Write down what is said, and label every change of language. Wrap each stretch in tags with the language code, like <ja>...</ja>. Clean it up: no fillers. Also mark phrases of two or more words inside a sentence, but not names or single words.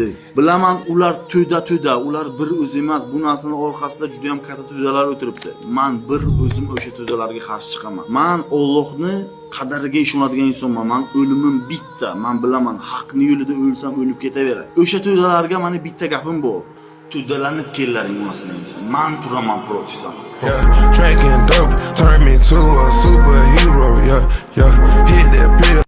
<uz>Bilaman, ular to'da, ular bir o'zi emas, bu narsaning orqasida juda ham katta to'dalar o'tiribdi. Men bir o'zim o'sha to'dalarga qarshi chiqaman. Men Allohni qadariga ishonadigan insonman. Men o'limim bitta. Men bilaman, haqning yo'lida o'lsam o'lib ketaveray. O'sha to'dalarga meni bitta gapim bor. To'dalanib kellaring onasini deysan. Men turaman protisam.</uz> <en>Drinking dope turned me to a superhero. Hit that pill.</en>